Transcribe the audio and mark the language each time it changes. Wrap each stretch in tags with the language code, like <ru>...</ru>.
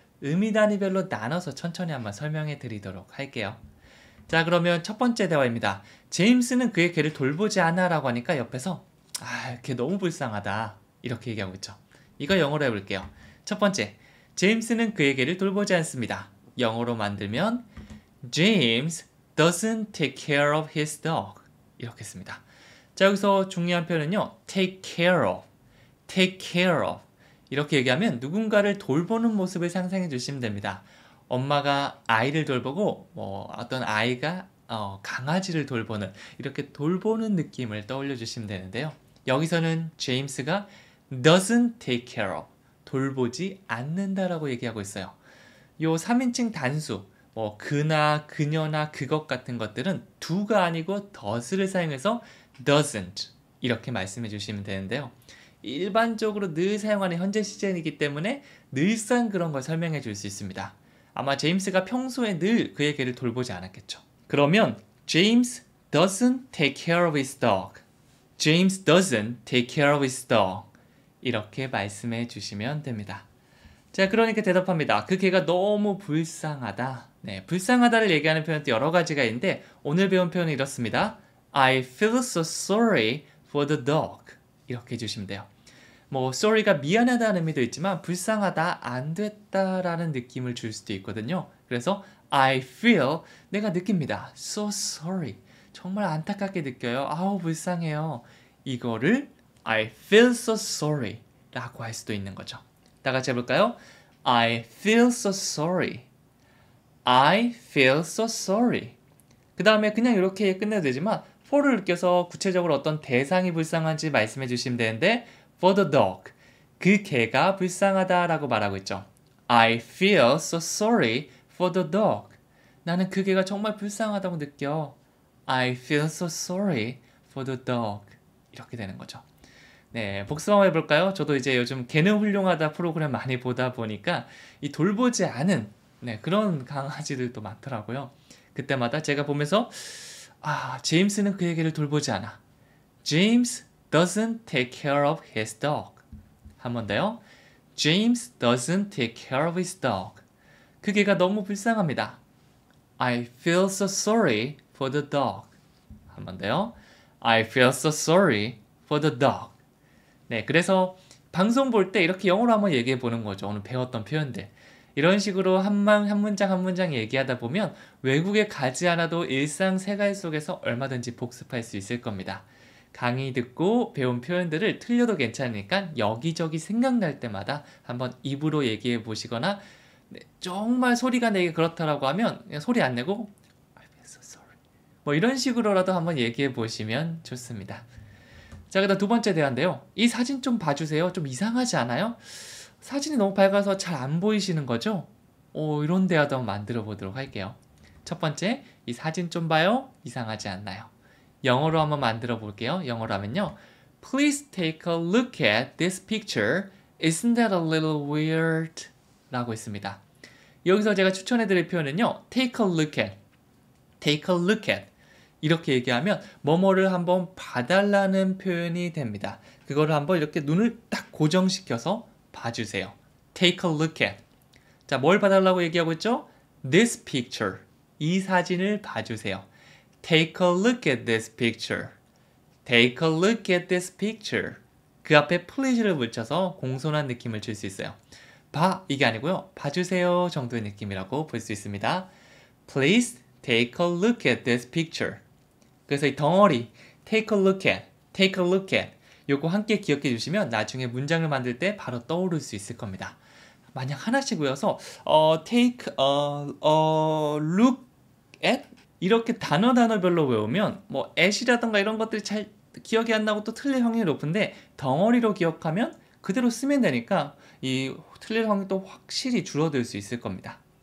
<ko>의미 단위별로 나눠서 천천히 한번 설명해 드리도록 할게요. 자, 그러면 첫 번째 대화입니다. 제임스는 그의 개를 돌보지 않아 라고 하니까 옆에서 걔 너무 불쌍하다 이렇게 얘기하고 있죠. 이거 영어로 해볼게요. 첫 번째, 제임스는 그의 개를 돌보지 않습니다. 영어로 만들면</ko> <en>James doesn't take care of his dog</en> <ko>이렇게 씁니다. 자, 여기서 중요한 표현은요. take care of, take care of 이렇게 얘기하면 누군가를 돌보는 모습을 상상해 주시면 됩니다. 엄마가 아이를 돌보고 어떤 아이가 강아지를 돌보는 이렇게 돌보는 느낌을 떠올려 주시면 되는데요. 여기서는 제임스가 doesn't take care of, 돌보지 않는다라고 얘기하고 있어요. 요 3인칭 단수, 그나 그녀나 그것 같은 것들은 do가 아니고 does를 사용해서 doesn't 이렇게 말씀해 주시면 되는데요. 일반적으로 늘 사용하는 현재 시제이기 때문에 늘상 그런 걸 설명해 줄 수 있습니다. 아마 제임스가 평소에 늘 그의 개를 돌보지 않았겠죠. 그러면</ko> <en>James doesn't take care of his dog. James doesn't take care of his dog.</en> <ko>이렇게 말씀해 주시면 됩니다. 자, 그러니까 대답합니다. 그 개가 너무 불쌍하다. 네, 불쌍하다를 얘기하는 표현도 여러 가지가 있는데 오늘 배운 표현은 이렇습니다.</ko> <en>I feel so sorry for the dog.</en> <ko>이렇게 해주시면 돼요. sorry가 미안하다는 의미도 있지만 불쌍하다, 안 됐다라는 느낌을 줄 수도 있거든요. 그래서 I feel, 내가 느낍니다.</ko> <en>So sorry.</en> <ko>정말 안타깝게 느껴요. 아우, 불쌍해요. 이거를</ko> <en>I feel so sorry</en> <ko>라고 할 수도 있는 거죠. 다 같이 해볼까요?</ko> <en>I feel so sorry. I feel so sorry.</en> <ko>그 다음에 그냥 이렇게 끝내도 되지만 for를 느껴서 구체적으로 어떤 대상이 불쌍한지 말씀해 주시면 되는데</ko> <en>for the dog,</en> <ko>그 개가 불쌍하다라고 말하고 있죠.</ko> <en>I feel so sorry for the dog.</en> <ko>나는 그 개가 정말 불쌍하다고 느껴.</ko> <en>I feel so sorry for the dog.</en> <ko>이렇게 되는 거죠. 네, 복습 한번 해볼까요? 저도 이제 요즘 개는 훌륭하다 프로그램 많이 보다 보니까 이 돌보지 않은 그런 강아지들도 많더라고요. 그때마다 제가 보면서 제임스는 그의 개를 돌보지 않아.</ko> <en>James doesn't take care of his dog.</en> <ko>한 번 더요.</ko> <en>James doesn't take care of his dog.</en> <ko>그 개가 너무 불쌍합니다.</ko> <en>I feel so sorry for the dog.</en> <ko>한 번 더요.</ko> <en>I feel so sorry for the dog.</en> <ko>네, 그래서 방송 볼 때 이렇게 영어로 한번 얘기해 보는 거죠. 오늘 배웠던 표현들. 이런 식으로 한 문장 얘기하다 보면 외국에 가지 않아도 일상 생활 속에서 얼마든지 복습할 수 있을 겁니다. 강의 듣고 배운 표현들을 틀려도 괜찮으니까 여기저기 생각날 때마다 한번 입으로 얘기해 보시거나 정말 소리가 내기 그렇다라고 하면 그냥 소리 안 내고</ko> <en>I feel so sorry.</en> <ko>이런 식으로라도 한번 얘기해 보시면 좋습니다. 자, 그다음 두 번째 대화인데요. 이 사진 좀 봐주세요. 좀 이상하지 않아요? 사진이 너무 밝아서 잘 안 보이시는 거죠? 이런 대화도 한번 만들어 보도록 할게요. 첫 번째, 이 사진 좀 봐요. 이상하지 않나요? 영어로 한번 만들어 볼게요. 영어로 하면요.</ko> <en>Please take a look at this picture. Isn't that a little weird?</en> <ko>라고 있습니다. 여기서 제가 추천해 드릴 표현은요.</ko> <en>Take a look at. Take a look at.</en> <ko>이렇게 얘기하면 뭐뭐를 한번 봐달라는 표현이 됩니다. 그거를 한번 이렇게 눈을 딱 고정시켜서 봐주세요.</ko> <en>Take a look at.</en> <ko>자, 뭘 봐달라고 얘기하고 있죠?</ko> <en>This picture.</en> <ko>이 사진을 봐주세요.</ko> <en>Take a look at this picture. Take a look at this picture.</en> <ko>그 앞에 please를 붙여서 공손한 느낌을 줄 수 있어요. 봐 이게 아니고요. 봐주세요 정도의 느낌이라고 볼 수 있습니다.</ko> <en>Please take a look at this picture.</en> <ko>그래서 이 덩어리 take a look at, take a look at 요거 함께 기억해 주시면 나중에 문장을 만들 때 바로 떠오를 수 있을 겁니다. 만약 하나씩 외워서 take a look at 이렇게 단어별로 외우면 뭐 at이라던가 이런 것들이 잘 기억이 안 나고 또 틀릴 확률이 높은데 덩어리로 기억하면 그대로 쓰면 되니까 이 틀릴 확률도 확실히 줄어들 수 있을 겁니다.</ko>